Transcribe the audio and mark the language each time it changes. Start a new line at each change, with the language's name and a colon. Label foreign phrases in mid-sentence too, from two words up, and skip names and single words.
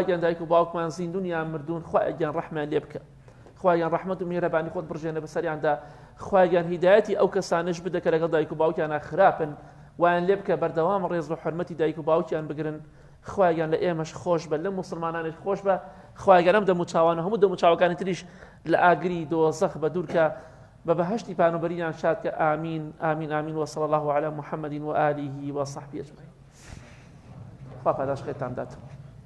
Central Kurdish: گیان دایک و باوکمان زیندون یان مردوون خوای گیان ڕەحمان لێ بکە خوای گیان ڕەحمەت و میهرەبانی خۆت بڕژێنە بەسەریاندا خوای گیان هیدایەتی ئەو کەسانش بدە کە لەگەڵ دایک و باوکیانە خراپن وایان لێ بکە بەردەوام ڕێز و حورمەتی دایک و باوکیان بگرن خوای گیان لە ئێمەش خۆش بە لە موسڵمانانش خۆش بە خوای گەورە دەموچاوانە هەموو دەموچاوەکانی تریش لە ئاگری دۆزەخ بە دوورکە بە بەهەشتی پانوبەریان شاد کە ئامین ئامین ئامین
Arabic: وصلى الله على محمد وآله وصحبه أجمعين.
Central Kurdish: خوا پاداش خێرتان دات.